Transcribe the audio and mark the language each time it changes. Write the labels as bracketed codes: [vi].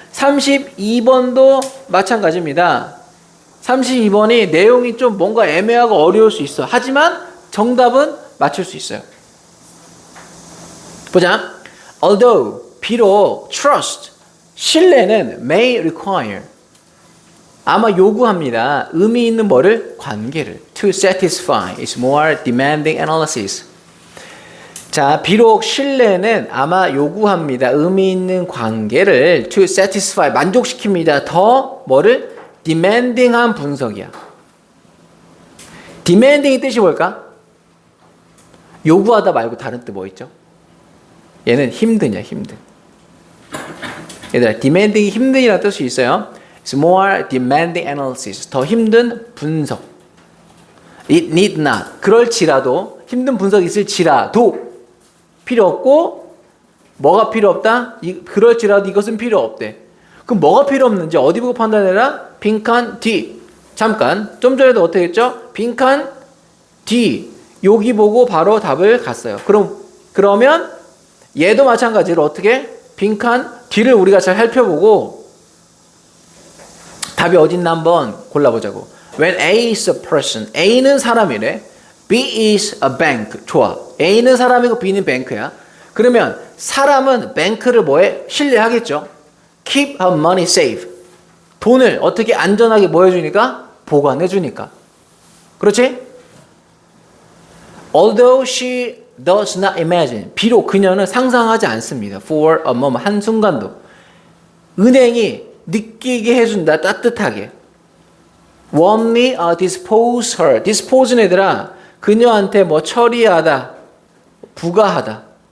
[ko] 32번도 마찬가지입니다. 32번이 내용이 좀 뭔가 애매하고 어려울 수 있어. 하지만 정답은 맞출 수 있어요. 보자. Although, 비록, trust, 신뢰는 may require, 아마 요구합니다. 의미 있는 뭐를? 관계를. [en] To satisfy is more demanding analysis. [ko] 자, 비록 신뢰는 아마 요구합니다. 의미 있는 관계를 [en] to satisfy, [ko] 만족시킵니다. 더 뭐를? demanding한 분석이야. demanding의 뜻이 뭘까? 요구하다 말고 다른 뜻 뭐 있죠? 얘는 힘드냐, 힘든. 얘들아, demanding이 힘든이라는 뜻이 있어요. [en] It's more demanding analysis. [ko] 더 힘든 분석. [en] It need not. [ko] 그럴지라도, 힘든 분석이 있을지라도 필요 없고, 뭐가 필요 없다? 그럴지라도 이것은 필요 없대. 그럼 뭐가 필요 없는지 어디 보고 판단해라? 빈칸 D. 잠깐, 좀 전에도 어떻게 했죠? 빈칸 D. 여기 보고 바로 답을 갔어요. 그러면 얘도 마찬가지로 어떻게? 빈칸 D를 우리가 잘 살펴보고 답이 어딨나 한번 골라보자고. [en] When A is a person, [ko] A는 사람이래. [en] B is a bank. 좋아. [ko] A는 사람이고 B는 뱅크야. 그러면 사람은 뱅크를 뭐해? 신뢰하겠죠. [en] Keep her money safe. [ko] 돈을 어떻게 안전하게 뭐 해주니까? 보관해주니까. 그렇지? [en] Although she does not imagine. [ko] 비록 그녀는 상상하지 않습니다. [en] For a moment. [ko] 한순간도. 은행이 느끼게 해준다. 따뜻하게. [en] Warmly dispose her. [ko] dispose는 얘들아 그녀한테 뭐 처리하다. 부가하다.